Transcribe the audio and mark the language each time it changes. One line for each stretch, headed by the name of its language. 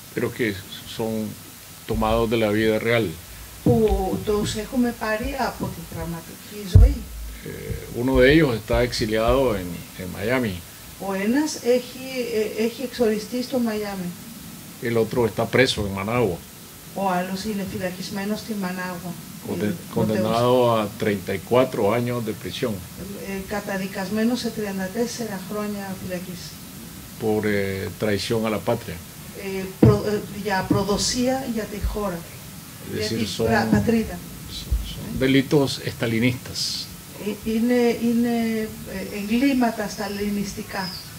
Spanish: Pero que son tomados de la vida real.
Greek: Που τους έχουμε πάρει από την πραγματική ζωή.
Spanish: Uno de ellos está exiliado en Miami.
Greek: Ο ένας έχει εξοριστεί στο Μαϊάμι.
Spanish: El otro está preso en Managua.
Greek: Ο άλλος είναι φυλακισμένος στη Μανάγουα.
Spanish: Condenado a 34 años de prisión.
Greek: Καταδικασμένος σε 34 χρόνια φυλακής.
Spanish: Por traición a la patria.
Greek: Για προδοσία για τη χώρα.
Spanish: Es
Greek: Για
Spanish: decir,
Greek: την πατρίδα.
Spanish: Son delitos estalinistas.
Greek: Είναι εγκλήματα σταλινιστικά.